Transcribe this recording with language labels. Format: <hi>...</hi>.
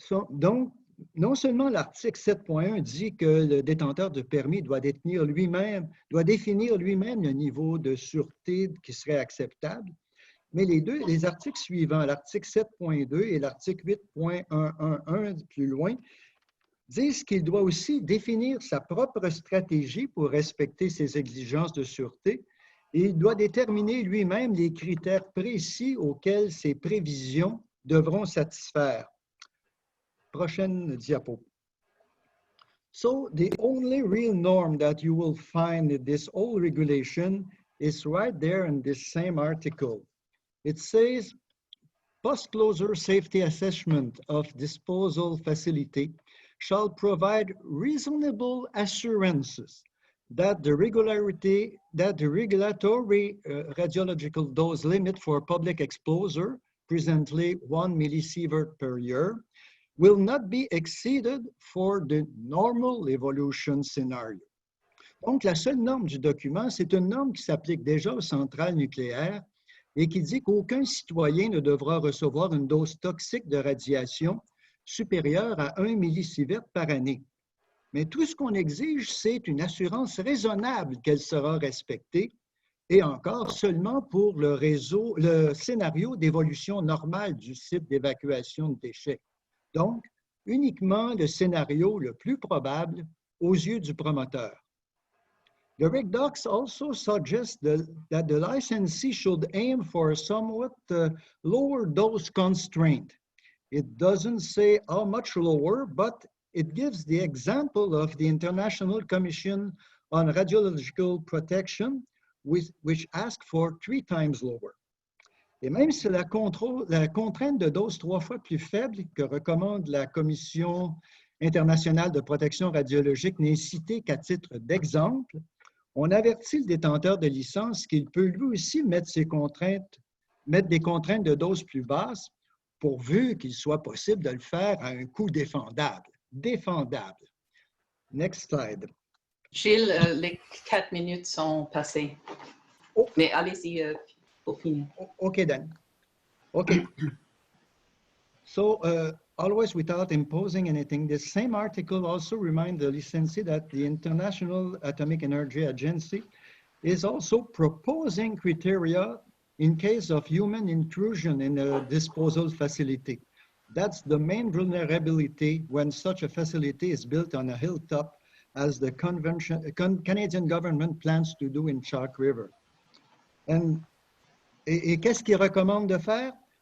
<fr>Donc, non seulement l'article 7.1 dit que le détenteur de permis doit définir lui-même le niveau de sûreté qui serait acceptable, mais les articles suivants, l'article 7.2 et l'article 8.111 plus loin, disent qu'il doit aussi définir sa propre stratégie pour respecter ses exigences de sûreté et il doit déterminer lui-même les critères précis auxquels ses prévisions devront satisfaire. Prochaine diapo.</fr> <en>So the only real norm that you will find in this whole regulation is right there in this same article. It says, post-closure safety assessment of disposal facility shall provide reasonable assurances that the regulatory radiological dose limit for public exposure, presently 1 millisievert per year, will not be exceeded for the normal evolution scenario.</en> <fr>Donc, la seule norme du document, c'est une norme qui s'applique déjà aux centrales nucléaires et qui dit qu'aucun citoyen ne devra recevoir une dose toxique de radiation supérieure à 1 millisievert par année. Mais tout ce qu'on exige, c'est une assurance raisonnable qu'elle sera respectée et encore seulement pour le scénario d'évolution normale du site d'évacuation de déchets. Donc, uniquement le scénario le plus probable aux yeux du promoteur.</fr> <en>The REGDOC also suggests that the licensee should aim for a somewhat lower dose constraint. It doesn't say how much lower, but it gives the example of the International Commission on Radiological Protection, which asked for 3 times lower.</en> <fr>Et même si la contrainte de dose 3 fois plus faible que recommande la Commission internationale de protection radiologique n'est citée qu'à titre d'exemple, on avertit le détenteur de licence qu'il peut lui aussi mettre des contraintes de dose plus basses, pourvu qu'il soit possible de le faire à un coût défendable.</fr> <en>Défendable. Next slide.</en> <fr>Gilles, les 4 minutes sont passées. Oh. Mais allez-y pour finir.</fr> <en>Okay, then. Okay. So, always without imposing anything, the same article also reminds the licensee that the International Atomic Energy Agency is also proposing criteria in case of human intrusion in a disposal facility. That's the main vulnerability when such a facility is built on a hilltop, as the Canadian government plans to do in Chalk River.</en> <fr>Et qu'est-ce qu'il recommande de faire?</fr>